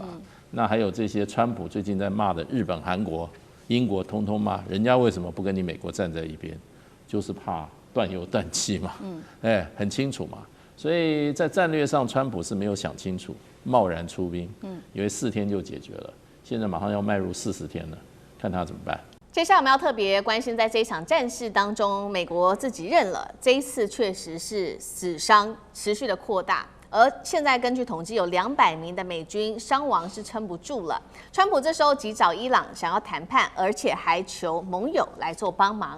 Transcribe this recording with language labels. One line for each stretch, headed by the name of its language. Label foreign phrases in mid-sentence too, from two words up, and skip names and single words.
Chinese: 那還有這些川普最近在罵的日本、韓國、英國，通通罵，人家為什麼不跟你美國站在一邊？就是怕斷油斷氣嘛。很清楚嘛。所以在戰略上，川普是沒有想清楚，貿然出兵，以為4天就解決了，現在馬上要邁入40天了，看他怎麼辦。接下來我們要特別關心，在這一場戰事當中，美國自己認了，這一次確實是死傷持續的擴大。而現在根據統計，有200名的美軍傷亡是撐不住了。川普這時候急找伊朗想要談判，而且還求盟友來做幫忙。